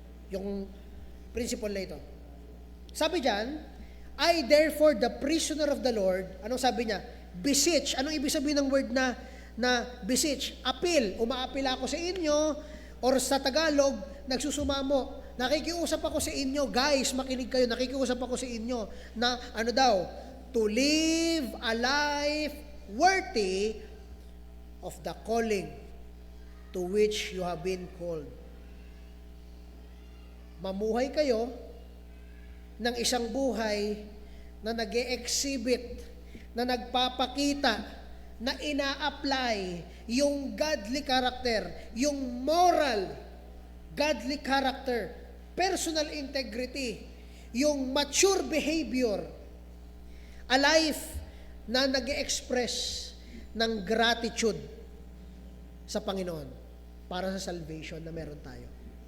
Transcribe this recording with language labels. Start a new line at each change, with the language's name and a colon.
Filipino: Yung principle na ito. Sabi dyan,
English: I therefore the prisoner of the Lord,
Filipino: anong sabi niya? Beseech. Anong ibig sabihin ng word na beseech? Appeal. Umaapila ako sa inyo, or sa Tagalog, nagsusumamo. Nakikiusap ako sa inyo, guys, makinig kayo, nakikiusap ako sa inyo, na ano daw?
English: To live a life worthy of the calling to which you have been called.
Filipino: Mamuhay kayo ng isang buhay na nag-e-exhibit, na nagpapakita, na ina-apply yung godly character, yung moral, godly character, personal integrity, yung mature behavior, a life na nag-e-express ng gratitude sa Panginoon para sa salvation na meron tayo.